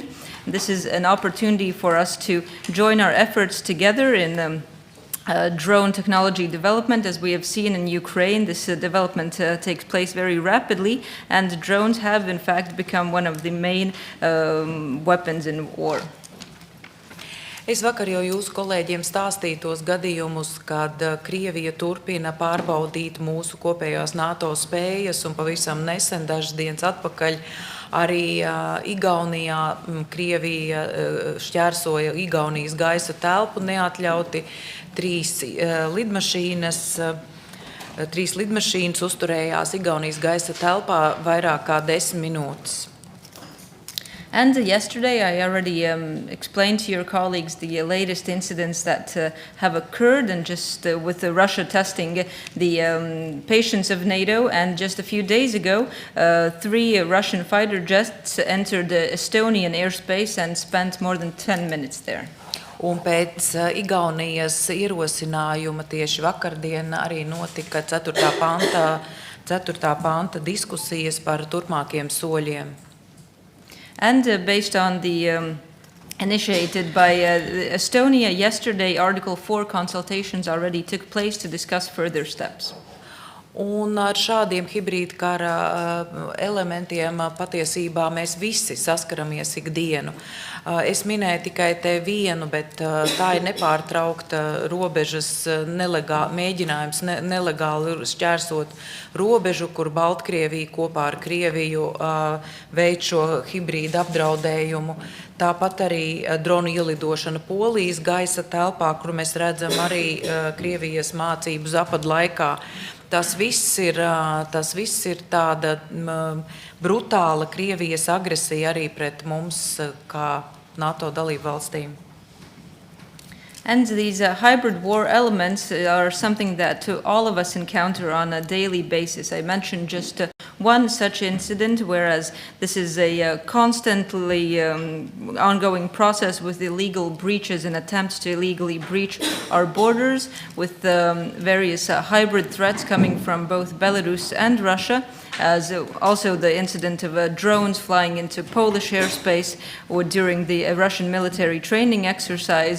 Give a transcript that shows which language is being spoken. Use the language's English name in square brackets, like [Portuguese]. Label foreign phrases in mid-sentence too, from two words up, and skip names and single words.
[English] This is an opportunity for us to join our efforts together in drone technology development. As we have seen in Ukraine, this development takes place very rapidly, and drones have in fact become one of the main weapons in war. [Latvian] Es vakar jau jūsu kolēģiem stāstīju tos gadījumus, kad Krievija turpina pārbaudīt mūsu kopējās NATO spējas, un pavisam nesen, dažas dienas atpakaļ, arī Igaunijā Krievija šķērsoja Igaunijas gaisa telpu neatļauti. Trīs lidmašīnas uzturējās Igaunijas gaisa telpā vairāk kā 10 minūtes. [English] And yesterday I already explained to your colleagues the latest incidents that have occurred, and just with Russia testing the patience of NATO. And just a few days ago, 3 Russian fighter jets entered Estonian airspace and spent more than 10 minutes there. [Latvian] Un pēc Igaunijas ierosinājuma tieši vakardien arī notika 4. panta diskusijas par turpmākiem soļiem. [English] And based on the initiated by Estonia yesterday, Article 4 consultations already took place to discuss further steps. [Latvian] Un ar šādiem hibrīda kara elementiem patiesībā mēs visi saskaramies ikdienu. Es minēju tikai te vienu, bet tā ir nepārtraukta robežas mēģinājums nelegāli šķērsot robežu, kur Baltkrievija kopā ar Krieviju veic šo hibrīda apdraudējumu. Tāpat arī dronu ielidošana Polijas gaisa telpā, kur mēs redzam arī Krievijas mācību zapadu laikā. Tas viss ir tāda brutāla Krievijas agresija arī pret mums kā NATO dalību valstīm. [English] And these hybrid war elements are something that all of us encounter on a daily basis. I mentioned just one such incident, whereas this is a constantly ongoing process with illegal breaches and attempts to illegally breach our borders, with various hybrid threats coming from both Belarus and Russia, as also the incident of drones flying into Polish airspace or during the Russian military training exercise.